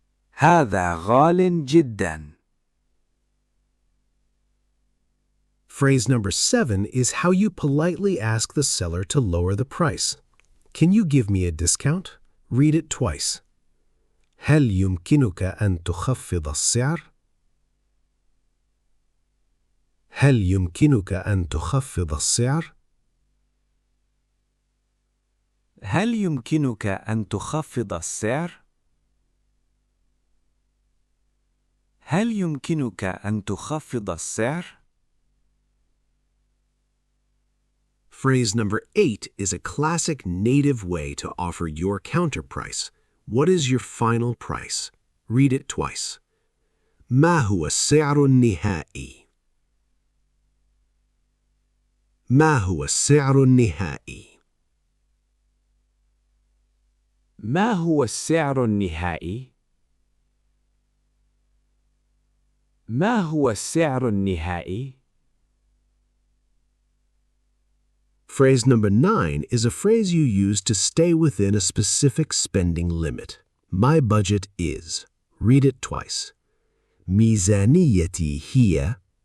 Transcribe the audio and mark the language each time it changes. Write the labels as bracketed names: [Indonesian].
[Arabic] هذا غال جدا. [English] Phrase number 7 is how you politely ask the seller to lower the price. Can you give me a discount? Read it twice. [Arabic] هل يمكنك أن تخفض السعر؟ هل يمكنك أن تخفض السعر؟ هل يمكنك أن تخفض السعر؟ هل يمكنك أن تخفض السعر؟ [English] Phrase number 8 is a classic native way to offer your counter price. What is your final price? Read it twice. [Arabic] ما هو السعر النهائي؟ ما هو السعر النهائي؟ ما هو السعر النهائي؟ ما هو السعر النهائي؟ [English] Phrase number 9 is a phrase you use to stay within a specific spending limit. My budget is. Read it twice. [Arabic] ميزانيتي هي.